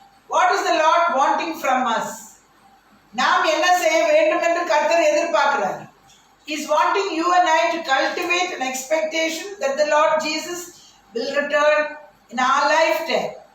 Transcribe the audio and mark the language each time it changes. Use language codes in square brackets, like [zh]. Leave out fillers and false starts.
[en] What is the Lord wanting from us? [ta] நாம் என்ன செய்ய வேண்டும் என்று கர்த்தர் எதிர்பார்க்கிறார். [en] He is wanting you and I to cultivate an expectation that the Lord Jesus will return in our lifetime.